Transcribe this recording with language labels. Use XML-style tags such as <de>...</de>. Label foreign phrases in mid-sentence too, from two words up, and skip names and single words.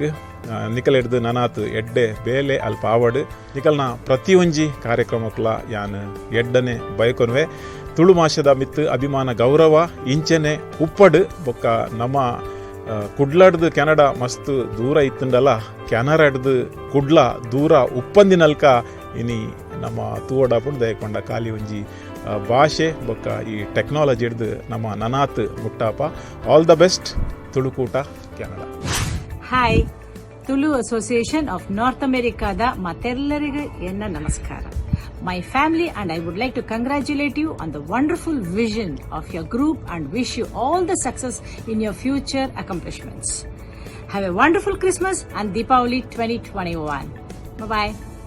<tcy>ನಿಕಲ್ ಹಿಡ್ದು ನನಾತ್ ಎಡ್ಡೆ ಬೇಲೆ ಅಲ್ಪ ಆವಡ್ ನಿಕಲ್ನ ಪ್ರತಿಯೊಂಜಿ ಕಾರ್ಯಕ್ರಮಕ್ಲ ಯಾನ್ ಎಡ್ಡನೆ ಬಯಕೊನ್ವೆ ತುಳು ಭಾಷೆದ ಮಿತ್ ಅಭಿಮಾನ ಗೌರವ ಇಂಚೆನೆ ಉಪ್ಪಡ್ ಬೊಕ್ಕ ನಮ್ಮ ಕುಡ್ಲಾಡ್ದು ಕೆನಡಾ ಮಸ್ತ್ ದೂರ ಇತ್ತುಂಡಲ್ಲ ಕೆನರಾಡ್ದು ಕುಡ್ಲ ದೂರ ಉಪ್ಪಂದಿನಲ್ಕ ಇನಿ ನಮ್ಮ ತೂವಡಾಪುಂಡು ದಯಕೊಂಡ ಖಾಲಿ ಒಂಜಿ ಭಾಷೆ ಬೊಕ್ಕ ಈ ಟೆಕ್ನಾಲಜಿ ಹಿಡ್ದು ನಮ್ಮ ನನಾತ್ ಮುಟ್ಟಾಪ</tcy> <en>all the best</en> <tcy>ತುಳುಕೂಟ ಕೆನಡಾ.</tcy> <kn>ಹಾಯ್, ತುಳು ಅಸೋಸಿಯೇಷನ್ ಆಫ್ ನಾರ್ತ್ ಅಮೆರಿಕಾದ ಮತ್ತೆಲ್ಲರಿಗೂ ಎನ್ನ ನಮಸ್ಕಾರ.</kn> <en>My family and I would like to congratulate you on the wonderful vision of your group and wish you all the success in your future accomplishments. Have a wonderful Christmas and Deepavali 2021. Bye-bye.</en>